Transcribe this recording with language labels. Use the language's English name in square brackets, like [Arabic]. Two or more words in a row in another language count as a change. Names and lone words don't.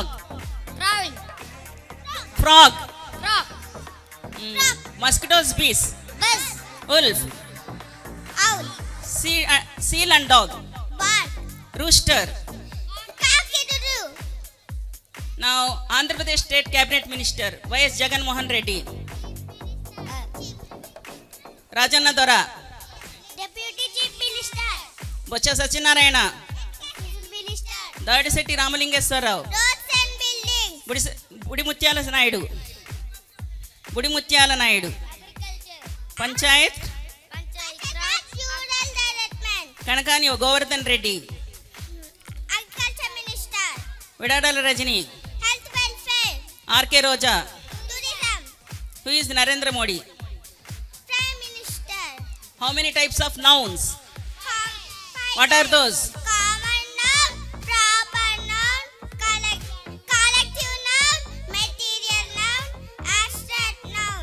[English] drawing, Frog. rock, Mosquitoes, bees. buzz, Wolf. owl, seal and dog. Bark. Rooster. Cock-a-doodle. Now Andhra Pradesh State Cabinet Minister Y.S. Jagan Mohan Reddy. Rajanna Dora. Deputy Chief Minister. Bocha Sachinarayana. Minister. Dadisetti Ramalingeswarrao. Roads and buildings. Budimutyala Naidu. Budimutyala Naidu. Agriculture. Panchayat. Rural Development. Kanakani Govardhan Reddy. Agriculture Minister. Vidadala Rajini. Health Welfare. R.K. Roja. Tourism. Who is Narendra Modi? Prime Minister. How many types of nouns? Five What are those? Common noun, proper noun, collective noun, material noun, abstract noun.